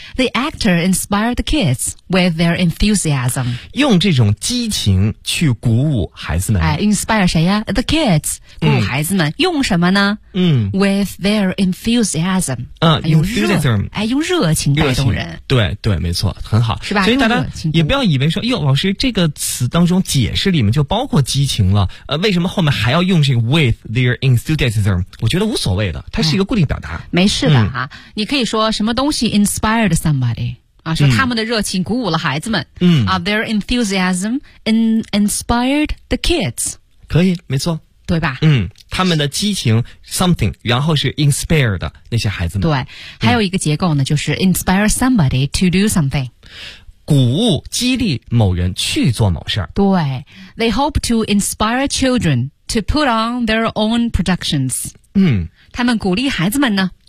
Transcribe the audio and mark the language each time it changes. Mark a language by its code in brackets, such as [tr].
[en] ，The actor inspired the kids with their enthusiasm， [zh] 用这种激情去鼓舞孩子们。哎 ，inspire 谁呀 ？ [en] The kids， [zh] 鼓舞孩子们，用什么呢？ [en] With their enthusiasm， [zh] 用 enthusiasm，哎，用热情带动人。对对，没错，很好，是吧？所以大家也不要以为说，哟，老师这个词当中解释里面就包括激情了，为什么后面还要用这个 [en] with their enthusiasm？ [zh] 我觉得无所谓的，它是一个固定表达，没事的哈。你可以说什么东西 inspired somebody 啊，说他们的热情鼓舞了孩子们， [en] their enthusiasm inspired the kids， [zh] 可以，没错，对吧？他们的激情 something， 然后是 inspire 的那些孩子们。对，还有一个结构呢，就是 [en] inspire somebody to do something， [zh] 鼓舞激励某人去做某事。 [en] 对， they hope to inspire children to put on their own productions， [zh] 他们鼓励孩子们呢